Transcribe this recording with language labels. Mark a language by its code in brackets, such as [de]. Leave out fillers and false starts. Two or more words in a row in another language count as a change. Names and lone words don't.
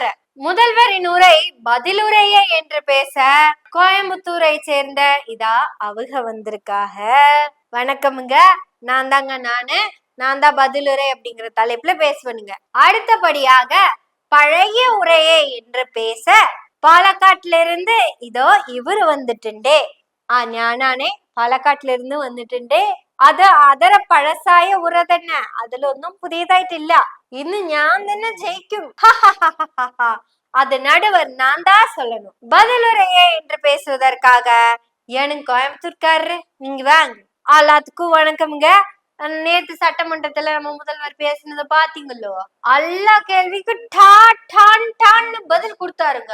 [ta] முதல்வரின் உரை பதிலுரையே என்று பேச கோயம்புத்தூரை சேர்ந்த இதா அவங்க வந்திருக்காக. வணக்கமுங்க, நான் தான் பதிலுரை அப்படிங்கிற தலைப்புல பேசுவனுங்க. அடுத்தபடியாக பழைய உரையே என்று பேச பாலக்காட்டுல இருந்து இதோ இவரு வந்துட்டுண்டே. [ml] ഞാനാണേ പാലക്കാട്ടിൽ ഇരുന്ന് വന്നിട്ടുണ്ട്. അത് അതര പഴസായ ഉറ തന്നെ, അതിലൊന്നും പുതിയതായിട്ടില്ല. ഇന്ന് ഞാൻ തന്നെ ജയിക്കും. [ta] அது நடுவர் நான் தான் சொல்லணும். பதிலுரையே என்று பேசுவதற்காக ஏனுங்க கோயம்புத்தூர்காரரு, நீங்க வாங்க. எல்லாத்துக்கும் வணக்கம்ங்க. நேத்து சட்டமன்றத்துல நம்ம முதல்வர் பேசினத பாத்தீங்களோ? எல்லா கேள்விக்கு டான்னு பதில் கொடுத்தாருங்க.